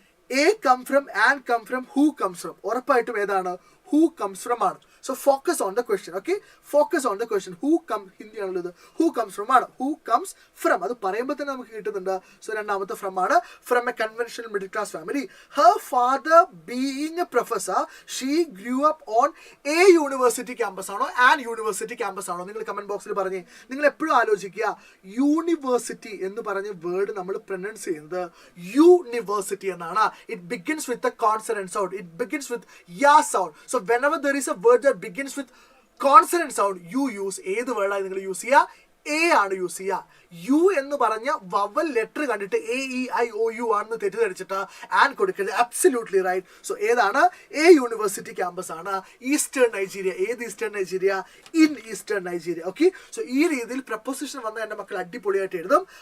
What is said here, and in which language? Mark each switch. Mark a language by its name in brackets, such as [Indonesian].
[English] A come from, and come from, who comes from. [Malayalam] ഉറപ്പായിട്ടും ഏതാണ്, [English] who comes from [Malayalam] ആണ്. [English] So focus on the question. Okay, focus on the question. Who come, [Malayalam] Hindi ആണല്ലോ ഇത്, [English] who comes from ആണ്. who comes from [Malayalam] അത് പറയുമ്പോൾ തന്നെ നമുക്ക് കിട്ടുന്നുണ്ട്. സോ രണ്ടാമത്തെ ഫ്രം ആണ്. [English] From a conventional middle class family. her father being a professor, she grew up on a university campus ആണോ, an university campus ആണോ? [Malayalam] നിങ്ങൾ കമന്റ് ബോക്സിൽ പറഞ്ഞേ. നിങ്ങൾ എപ്പോഴും ആലോചിക്കുക, യൂണിവേഴ്സിറ്റി എന്ന് പറഞ്ഞ വേർഡ് നമ്മൾ പ്രൊനൗൺസ് ചെയ്യുന്നത് യൂണിവേഴ്സിറ്റി എന്നാണ്. [English] It begins with a consonant sound, it begins with ya sound. So whenever there is a word that begins with consonant sound, you use [Malayalam] ഏത് വേർഡായി നിങ്ങൾ യൂസ് ചെയ്യുക, [English] A ആണ് use ചെയ്യുക. [Malayalam] യു എന്ന് പറഞ്ഞ വവൽ ലെറ്റർ കണ്ടിട്ട് AEIOU ആണെന്ന് തെറ്റിദ്ധരിച്ചിട്ട് and കൊടുക്കരുത്. [English] Absolutely right. [Malayalam] സോ ഏതാണ്, [English] a university campus [Malayalam] ആണ്. Eastern Nigeria. ഏത് eastern Nigeria, [English] In eastern Nigeria. [Malayalam] Okay, so ഈ രീതിയിൽ പ്രപ്പോസിഷൻ വന്ന എൻ്റെ മക്കൾ അടിപൊളിയായിട്ട് എഴുതും.